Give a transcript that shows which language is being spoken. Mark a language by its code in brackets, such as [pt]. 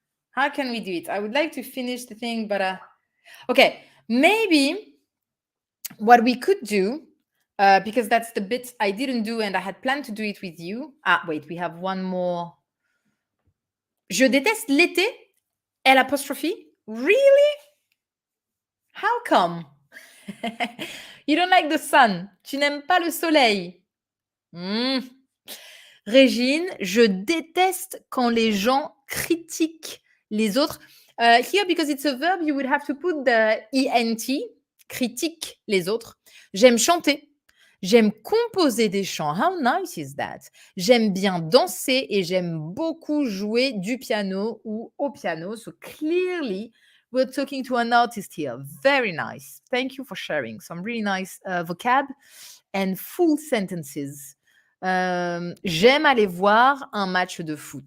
[en] How can we do it? I would like to finish the thing, but okay, maybe what we could do, because that's the bit I didn't do and I had planned to do it with you. Wait, we have one more. [fr] Je déteste l'été, L'apostrophe. [en] Really? How come? You don't like the sun. [fr] Tu n'aimes pas le soleil. Régine, je déteste quand les gens critiquent les autres. [en] Here, because it's a verb, you would have to put the ENT, [fr] critique les autres. J'aime chanter. J'aime composer des chants. [en] How nice is that? [fr] J'aime bien danser et j'aime beaucoup jouer du piano ou au piano. [en] So clearly, we're talking to an artist here. Very nice. Thank you for sharing some really nice vocab and full sentences. [fr] J'aime aller voir un match de foot.